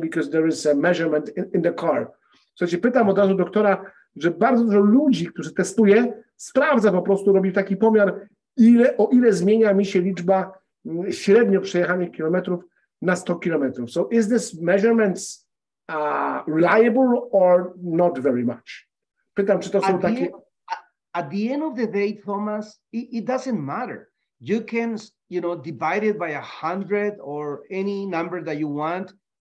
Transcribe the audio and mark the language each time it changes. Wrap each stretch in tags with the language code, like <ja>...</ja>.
<en>Because there is a measurement in the car.</en> <pl>Słuchajcie, pytam od razu doktora, że bardzo dużo ludzi, którzy testuje, sprawdza po prostu, robi taki pomiar, o ile zmienia mi się liczba średnio przejechanych kilometrów na 100 kilometrów.</pl> <en>So is this measurements reliable or not very much?</en> <pl>Pytam, czy to są takie...</pl> <en>At the end of the day, Thomas, it doesn't matter. You can, divide it by 100 or any number that you want.</en>